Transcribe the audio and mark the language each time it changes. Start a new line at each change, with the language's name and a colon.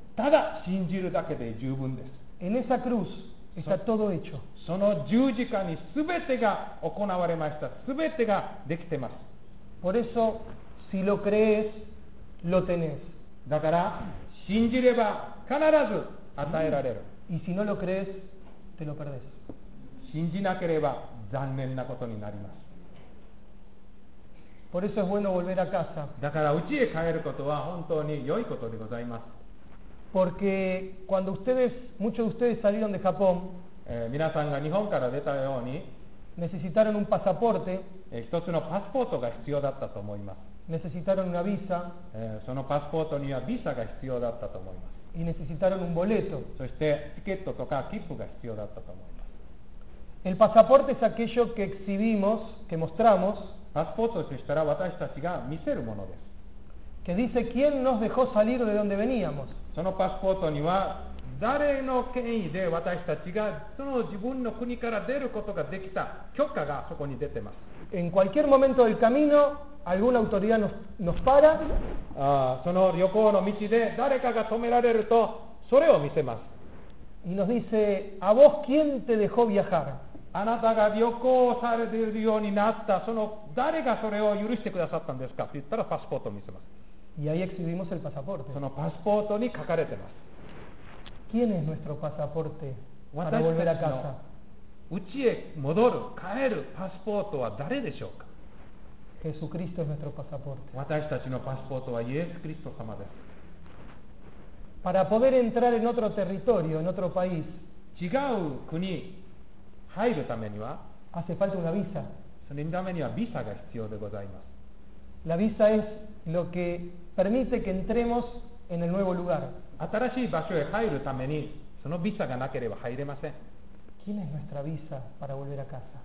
Japanese: ただ信じるだけで十分です。
Spanish: En esa cruz está todo hecho.
Japanese: その十字架にすべてが行われました。すべてができてます。
Spanish: Por eso, si lo crees, lo tenés.
Japanese: だから信じれば必ず与えられる。
Spanish: Y si no lo crees, te lo perdés.
Japanese: 信じなければ残念なことになります。
Spanish: Por eso es bueno volver a casa.
Japanese: だから家へ帰ることは本当に良いことでございます。
Spanish: Porque cuando ustedes, muchos de ustedes salieron de Japón,
Japanese: 皆さんが日本から出たように、
Spanish: necesitaron un pasaporte,
Japanese: 一つのパスポートが必要だったと思います。
Spanish: Necesitaron una visa,
Japanese: そのパスポートにはビザが必要だったと思います。
Spanish: Y necesitaron un boleto.
Japanese: そしてチケットとか切符が必要だったと思います。
Spanish: El pasaporte es aquello que exhibimos, que mostramos,
Japanese: パスポートとしたら私たちが見せるものです。
Spanish: Que dice quién nos dejó salir de donde veníamos.
Japanese: そのパスポートには誰の権威で私たちがその自分の国から出ることができた許可がそこに出てます。
Spanish: En cualquier momento del camino, alguna autoridad nos para.
Japanese: その旅行の道で誰かが止められるとそれを見せます。
Spanish: Y nos dice, a vos quién te dejó viajar.
Japanese: あなたが旅行されるようになったその誰がそれを許してくださったんですかって言ったらパスポートを見せます。
Spanish: Y ahí exhibimos el pasaporte.
Japanese: そのパスポートに書かれてます。
Spanish: ¿Quién es nuestro pasaporte para volver a casa?
Japanese: 家へ戻る、帰るパスポートは誰でしょうか？
Spanish: Jesucristo es nuestro pasaporte.
Japanese: 私たちのパスポートはイエス・キリスト様です。
Spanish: Para poder entrar en otro territorio, en otro país,
Japanese: 違う国入るためには、
Spanish: hace falta una visa.
Japanese: そのためにはビザが必要でございます。
Spanish: La visa es lo que permite que entremos en el nuevo lugar.
Japanese: 新しい場所へ入るためにそのビザがなければ入れません。
Spanish: ¿Quién es nuestra visa para volver a casa?